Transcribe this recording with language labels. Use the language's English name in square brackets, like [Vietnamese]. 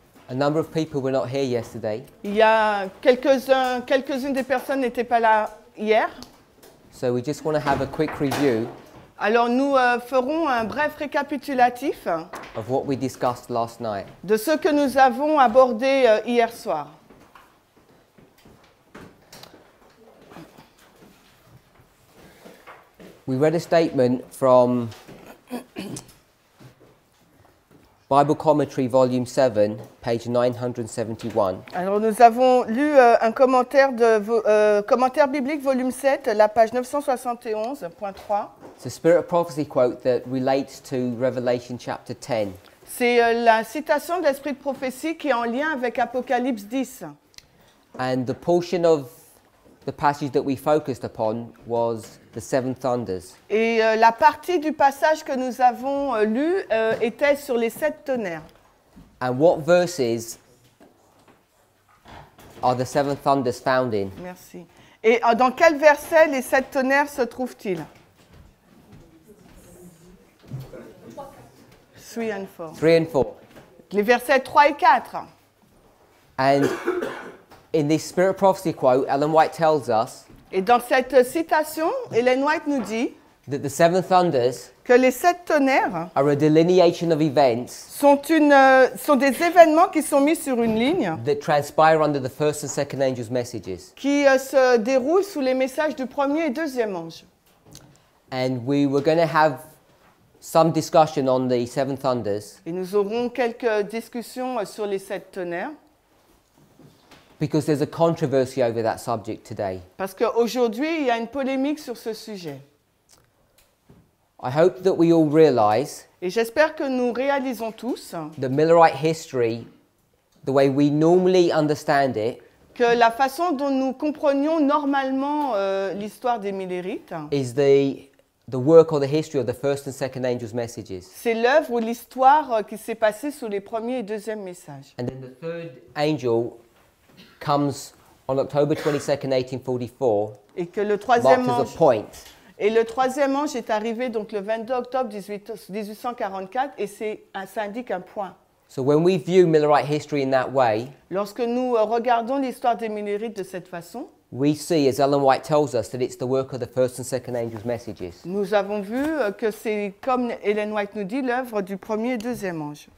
[English] A number of people were not here yesterday, [French] Il y a quelques-unes des personnes n'étaient pas là hier. [English] so we just want to have a quick review [French] Alors nous ferons un bref récapitulatif [English] of what we discussed last night. [French] de ce que nous avons abordé hier soir. [English] We read a statement from Bible Commentary, Volume 7, page 971. [French] Alors nous avons lu un commentaire biblique volume 7, la page 971.3. [English] It's a Spirit of Prophecy quote that relates to Revelation chapter 10. [French] C'est la citation de l'esprit de prophétie qui est en lien avec Apocalypse 10. [English] And the portion of the passage that we focused upon was the seven thunders. [French] Et la partie du passage que nous avons lu était sur les 7 tonnerres. [English] And what verses are the seven thunders found in? [French] Merci. Et dans quel verset les 7 tonnerres se trouvent-ils? [English] 3 and 4. 3 and 4. [French] Les versets 3 et 4. [English] And in this Spirit of Prophecy quote, Ellen White tells us [French] Et dans cette citation, Ellen White nous dit [English] that the seven thunders [French] que les 7 tonnerres [English] are a delineation of events [French] sont des événements qui sont mis sur une ligne [English] that transpire under the first and second angels' messages. [French] qui se déroulent sous les messages du premier et deuxième ange. [English] And we were going to have some discussion on the seven thunders [French] Et nous aurons quelques discussions sur les 7 tonnerres. [English] because there's a controversy over that subject today. [French] Parce qu'aujourd'hui, il y a une polémique sur ce sujet. [English] I hope that we all realize [French] Et j'espère que nous réalisons tous [English] that Millerite history, the way we normally understand it, [French] que la façon dont nous comprenions normalement l'histoire des Millérites, [English] is the work or the history of the first and second angels' messages. [French] c'est l'œuvre ou l'histoire qui s'est passée sous les premiers et deuxièmes messages. [English] And then the third angel comes on October 22nd, 1844, [French] Et que le troisième [English] marked as [French] ange, [English] a point. [French] et le troisième ange est arrivé donc le 22 octobre 1844 et ça indique un point. [English] So when we view Millerite history in that way, [French] Lorsque nous regardons l'histoire des Millérites de cette façon, [English] we see, as Ellen White tells us, that it's the work of the first and second angels' messages. [French] nous avons vu que c'est, comme Ellen White nous dit, l'œuvre du premier et deuxième ange.